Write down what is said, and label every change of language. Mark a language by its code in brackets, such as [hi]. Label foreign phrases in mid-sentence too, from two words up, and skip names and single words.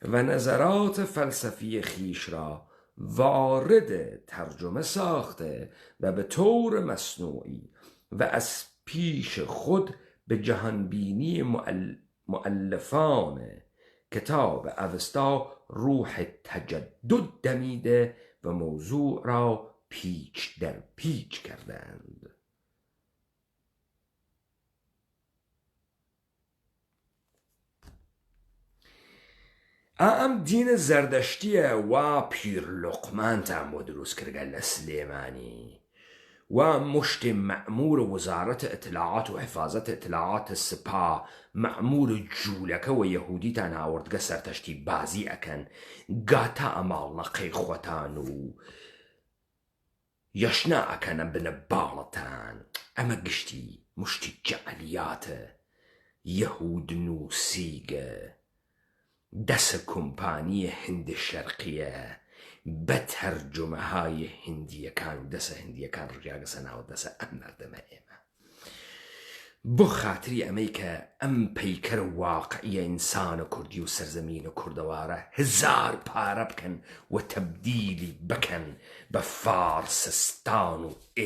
[fa] و نظرات فلسفی خیش را وارد ترجمه ساخته و به طور مصنوعی و از پیش خود به جهانبینی مؤلفان کتاب اوستا روح تجدد دمیده و موضوع را پیچ در پیچ کردند. [ckb] ئەم دینە زەردەشتیە وا پیر لقمانتان بۆ دروست کردگە لە سلێمانی و مشتی [fa] مأمور وزارت اطلاعات و حفاظت اطلاعات سپا [ckb] مأمور جوولەکە و یەهودیتان هاوردگە سەرتەشتی بازی ئەکەن گاتە ئەماڵنەقەی خۆتان و یەشنا ئەکەنە بنە باڵەتان. ئەمە گشتی مشتی جەعەلیاتە یەهود نووسیگە دەسە کۆمپانی هند شەرقیە بە تەرجمەهای هندیەکان و دەسە هندیەکان ڕژیاگەسە ناوە دەسە ئەم مەردەمە ئێمە بۆ خاتری ئەمەی کە ئەم پەیکەرە واقعیە ئینسانە کوردی و سەرزەمینە کوردەوارە هزار پارە بکەن و تەبدیلی بکەن بە فارسستان و